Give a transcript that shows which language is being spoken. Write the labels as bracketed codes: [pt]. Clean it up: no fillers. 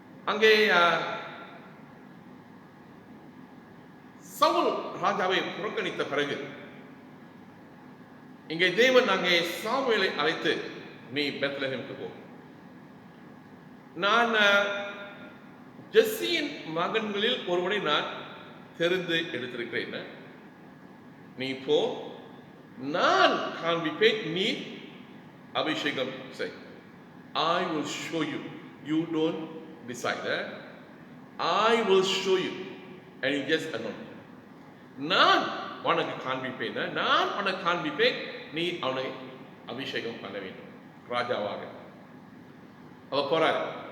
[ta] அங்கே சவுல் ராஜாவை புறக்கணித்த பிறகு இங்கே தேவன் அங்கே சாமுவேலை அழைத்து, நீ பெத்லகேமுக்கு போ, நான் ஜெஸ்ஸியின் மகன்களில் ஒருவனை நான் தெரிந்து எடுத்திருக்கிறேன், நீ போ, நான் காண்பிப்பேன், நீ அபிஷேகம் செய். [en] I will show you. You don't decide. I will show you and you just anoint. [ta] நான் உனக்கு காண்பிப்பேன், நான் உனக்கு காண்பிப்பேன், நீ அவனை அபிஷேகம் பண்ண வேண்டும் ராஜாவாக. அவ போறாரு.